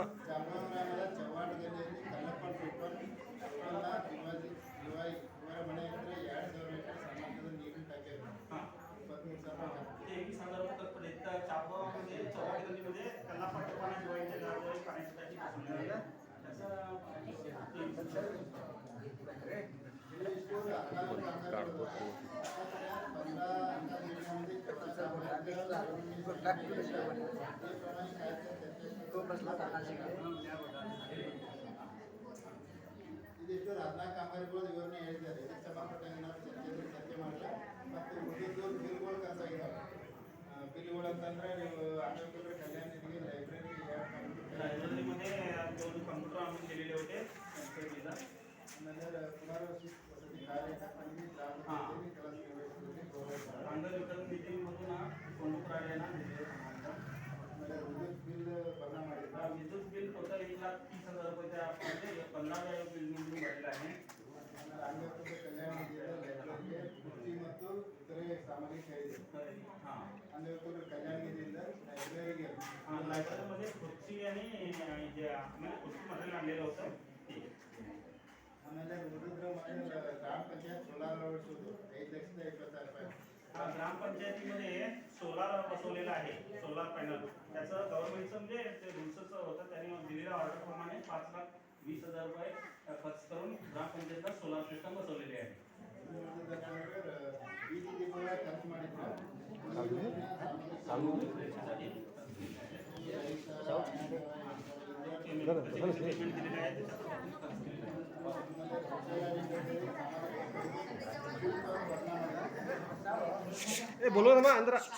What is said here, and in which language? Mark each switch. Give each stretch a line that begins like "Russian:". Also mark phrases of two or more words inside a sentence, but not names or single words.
Kannada: ಚಾಪಗಾಂವ್ ಗ್ರಾಮದ ಚವ್ಹಾಣ ಗಲ್ಲಿಯಲ್ಲಿ ಕಲ್ಲಪ್ಪ ಟೋಪನ್ ಅಪ್ಪಣ್ಣ ಶಿವಾಯಿ ಇವರ ಮನೆ ಹತ್ರ 2,000 ಲೀಟರ್ ಸಾಮರ್ಥ್ಯದ ನೀರಿನ टाकी ಇದೆ. 23,000
Marathi: ते 21,000 रुपये खर्च पडले. तर चापगावमध्ये चव्हाण गल्लीमध्ये कल्लाप्पा टोपण आणि शिवाजीच्या घराजवळ एक पाण्याची टाकी बसवलेली आहे. त्याचं
Kannada: ಇಷ್ಟು 14 ಕಾಮಗಾರಿಗಳು.
Marathi: 15 अंदाज योजनेमध्ये
Kannada: ಕೆಲಸ ಕಾಮಗಾರಿಗಳು ಈ ಪ್ರಮಾणे ಇದಿಷ್ಟು 14 ಕಾಮಗಾರಿಗಳು ವಿವರಣೆ ಹೇಳಿದ್ದಾರೆ. ಇದಕ್ಕೆ ಸಂಬಂಧಪಟ್ಟಂಗೆ ನಾವು ಚರ್ಚೆ ಮಾಡಿಲ್ಲ. ಮತ್ತು ಉಳಿದಿದ್ದು ಬಿಲ್ಗಳು ಖರ್ಚು ಆಗಿದ್ದಾವೆ. ಬಿಲ್ಗಳು ಅಂತಂದ್ರೆ ನೀವು ಅಂಗವಿಕಲರ ಕಲ್ಯಾಣ ನಿಧಿಗೆ ಲೈಬ್ರರಿ
Marathi: लायब्ररीमध्ये 2 कॉम्प्युटर आणून दिलेले होते.
Kannada: ಆಮೇಲೆ ಪುನರ್ವಸತಿ ಕಾರ್ಯಕ್ರಮದಲ್ಲಿ ಗ್ರಾಮ ಪಂಚಾಯತಿ ಕೆಲಸ ನಿರ್ವಹಿಸುವುದಕ್ಕೆ ಗೌರವ.
Marathi: अंगविकल निधीमधून कॉम्प्युटर आलेला
Kannada: ಆಮೇಲೆ ವಿದ್ಯುತ್ ಬಿಲ್ भरणा ಮಾಡಿಲ್ಲ.
Marathi: विद्युत बिल टोटल 1,30,000 रुपये म्हणजे 15व्या बिलमधून भरलेलं आहे.
Kannada: ಅಂಗವಿಕಲರ ಕಲ್ಯಾಣ ನಿಧಿಯ ಲೈಬ್ರರಿಗೆ ಕುರ್ಚಿ ಮತ್ತು ಇತರೆ ಸಾಮಗ್ರಿ ಖರೀದಿ हां ಅಂದ್ರೆ ಇವತ್ತು ಕಲ್ಯಾಣಗಿರಿಯಿಂದ ಲೈಬ್ರರಿಗೆ
Marathi: लायब्ररीमध्ये खुर्ची आणि जे आम्हाला खुर्ची मटेरियल आणलेलं होतं ते
Kannada: ಆಮೇಲೆ ಉಳಿದ್ರ ಮನೆ ಗ್ರಾಮ ಪಂಚಾಯತ್ ಸೋಲಾರ್ ಅಳವಡಿಸೋದು 5,26,000
Marathi: ग्रामपंचायतीमध्ये सोलार बसवलेला आहे
English: solar panel
Marathi: त्याचं गव्हर्नमेंटचं म्हणजे ते रूल्सच होतं त्यांनी दिलेल्या ऑर्डरप्रमाणे 5,20,000 रुपये खर्च करून ग्रामपंचायतला
English: solar system
Marathi: बसवलेली आहे
Kannada: ಬೀದಿ ದೀಪಗಳ ಖರ್ಚು ಮಾಡಿದ್ರು
Marathi: पेमेंट दिलेलं आहे
Hindi: बोलो ना अंदर